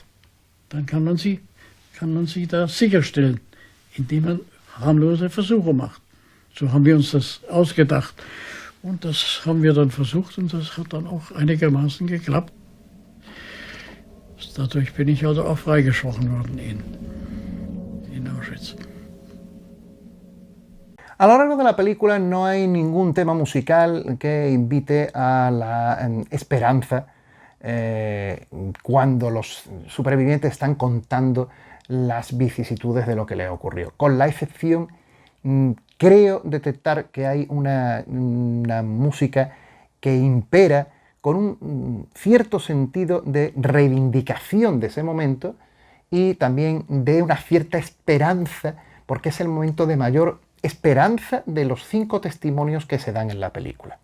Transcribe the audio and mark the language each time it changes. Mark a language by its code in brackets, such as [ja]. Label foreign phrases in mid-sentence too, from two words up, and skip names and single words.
[de] Dann kann man sie da sicherstellen, indem man harmlose Versuche macht. So haben wir uns das ausgedacht. Und das haben wir dann versucht und das hat dann auch einigermaßen geklappt. Dadurch bin ich also auch freigesprochen worden in Auschwitz. [es] A lo largo de la película no hay ningún tema musical que invite a la esperanza cuando los supervivientes están contando las vicisitudes de lo que les ocurrió. Con la excepción, creo detectar que hay una música que impera con un cierto sentido de reivindicación de ese momento y también de una cierta esperanza, porque es el momento de mayor esperanza de los 5 testimonios que se dan en la película.